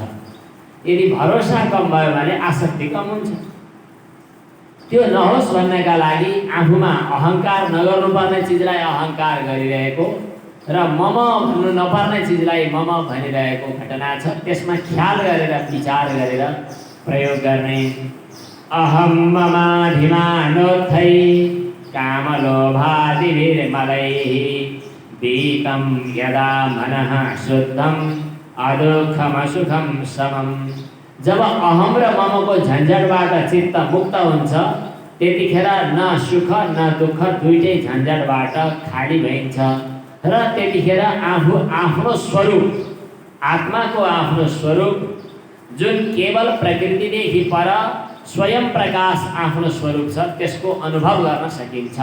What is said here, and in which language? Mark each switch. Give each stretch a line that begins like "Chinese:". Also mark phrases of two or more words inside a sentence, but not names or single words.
Nepali: यदि भरोसा कम भयो भने आसक्ति कम हुन्छ। त्यो नहोस् भन्नका लागि आफूमा अहङ्कार नगर्नुपर्ने चिजलाई अहङ्कार गरिरहेको र मम भन्नु नपर्ने चिजलाई मम भनिरहेको घटना छ। त्यसमा ख्याल गरेर विचार गरेर प्रयोग गर्ने।
Sanskrit: अहं ममाधिमानोत्थै कामलोभादिभिर्मलैः वीतं यदा मनः शुद्धं अदुःखमसुखं समम्।
Nepali: जब अहम र ममको झन्झटबाट चित्त मुक्त हुन्छ त्यतिखेर न सुख न दुःख, दुईटै झन्झटबाट खाली भइन्छ र त्यतिखेर आफू आफ्नो स्वरूप, आत्माको आफ्नो स्वरूप जुन केवल प्रकृतिदेखि पर स्वयं प्रकाश आफ्नो स्वरूप छ, त्यसको अनुभव गर्न सकिन्छ।